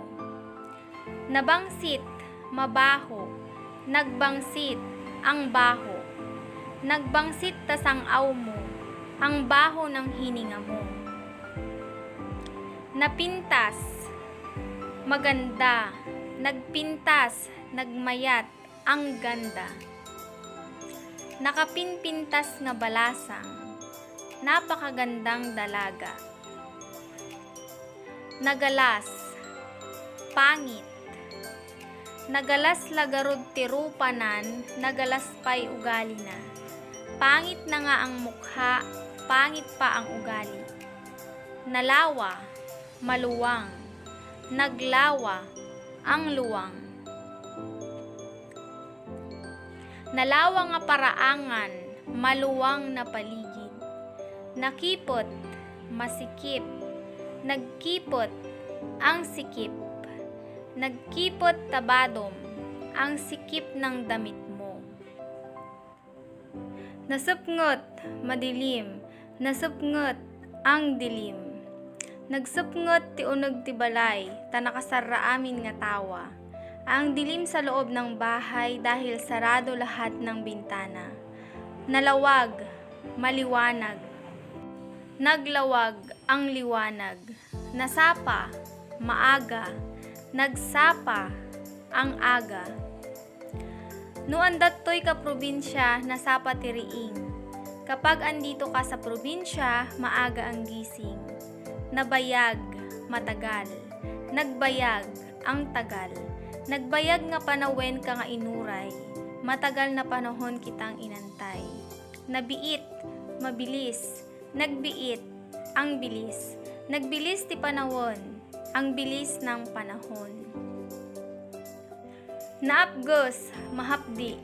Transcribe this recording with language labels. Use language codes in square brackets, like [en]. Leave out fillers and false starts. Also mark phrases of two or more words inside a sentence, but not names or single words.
[ilo] Nabangsit, mabaho. [tl] Nagbangsit, ang baho. [ilo] Nagbangsit tasangaw mo, [tl] ang baho ng hininga mo. [ilo] Napintas, maganda. Nagpintas, nagmayat, [tl] ang ganda. [ilo] Nakapinpintas nga balasang, [tl] napakagandang dalaga. [ilo] Nagalas, pangit. Nagalas lagarod tirupanan, nagalas pa'y ugali na. [tl] Pangit na nga ang mukha, pangit pa ang ugali. [ilo] Nalawa, maluwang. [tl] Naglawa, ang luwang. [ilo] Nalawa nga paraangan, [tl] maluwang na paligid. Nakipot, masikip. Nagkipot, ang sikip. [ilo] Nagkipot tabadom, [tl] ang sikip ng damit mo. [ilo] Nasupngot, madilim. [tl] Nasupngot, ang dilim. [ilo] Nagsupngot ti uneg ti balay, ta nakasara amin nga tawa. [tl] Ang dilim sa loob ng bahay dahil sarado lahat ng bintana. [ilo] Nalawag, maliwanag. [tl] Naglawag, ang liwanag. Nasapa, maaga. Nagsapa, ang aga. [ilo] Nuan dattoy ka probinsya, nasapa tiriing. [tl] Kapag andito ka sa probinsya, maaga ang gising. Nabayag, matagal. Nagbayag, ang tagal. [ilo] Nagbayag nga panawen ka nga inuray. [tl] Matagal na panahon kitang inantay. Nabiit, mabilis. Nagbiit, ang bilis. [ilo] Nagbilis ti panahon, [tl] ang bilis ng panahon. [ilo] Naapgos, mahapdi.